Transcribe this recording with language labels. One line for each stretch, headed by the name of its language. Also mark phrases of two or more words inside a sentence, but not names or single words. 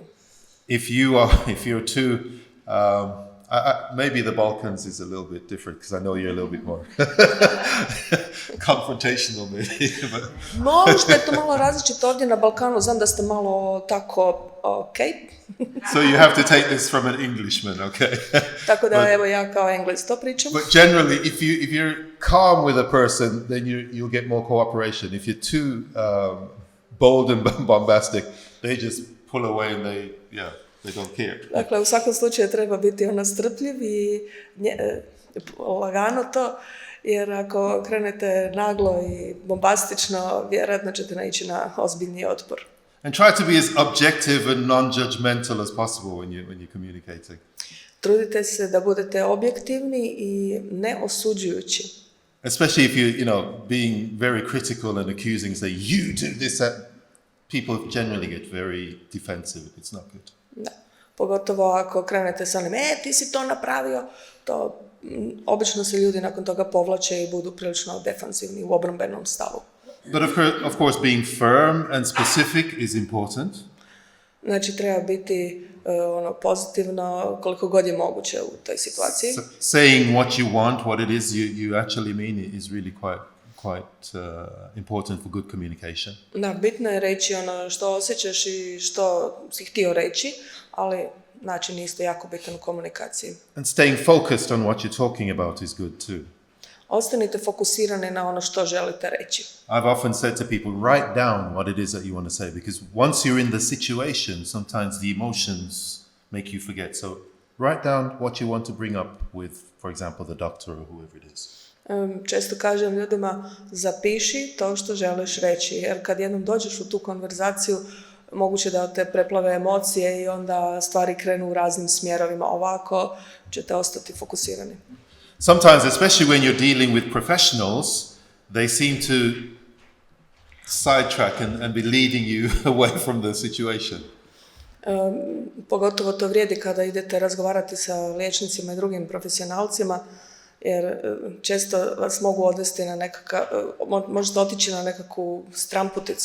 English: If you're too, maybe the Balkans is a little bit different because I know you're a little bit more confrontational maybe.
Croatian: Možda je to malo različito ovdje na Balkanu, znam da ste malo tako,
English: So you have to take this from an Englishman, okay?
Croatian: Tako da evo ja kao Engles to pričam.
English: But generally, if you're calm with a person, then you'll get more cooperation. If you're too bold and bombastic, they just pull away and they don't care.
Croatian: Dakle, u svakom slučaju treba biti strpljiv i lagano to, jer ako krenete naglo i bombastično, vjerojatno ćete naići na ozbiljni otpor.
English: And try to be as objective and non-judgmental as possible when you're communicating.
Croatian: Trudite se da budete objektivni i neosuđujući.
English: Especially if being very critical and accusing, say, you do this, that, people generally get very defensive. It's not good.
Croatian: Da. Pogotovo ako krenete sa onim, ti si to napravio, to obično se ljudi nakon toga povlače i budu prilično defansivni u obrambenom stavu.
English: But of course, being firm and specific is important.
Croatian: Znači, treba biti pozitivno koliko god je moguće u toj situaciji.
English: Saying what you want, what it is you actually mean is really quite important for good communication.
Croatian: Da, bitno je reći što osjećaš i što si htio reći, ali način je isto jako bitan u komunikaciji.
English: And staying focused on what you're talking about is good too.
Croatian: Ostanite fokusirani na ono što želite reći.
English: I've often said to people, write down what it is that you want to say, because once you're in the situation, sometimes the emotions make you forget. So write down what you want to bring up with, for example, the doctor or whoever it is.
Croatian: Često kažem ljudima, zapiši to što želiš reći, jer kad jednom dođeš u tu konverzaciju, moguće da te preplave emocije i onda stvari krenu u raznim smjerovima. Ovako ćete ostati fokusirani.
English: Sometimes, especially when you're dealing with professionals, they seem to sidetrack and be leading you away from the situation.
Croatian: Pogotovo to vrijedi kada idete razgovarati sa liječnicima i drugim profesionalcima, jer često vas mogu odvesti na možete otići na nekakvu stramputicu.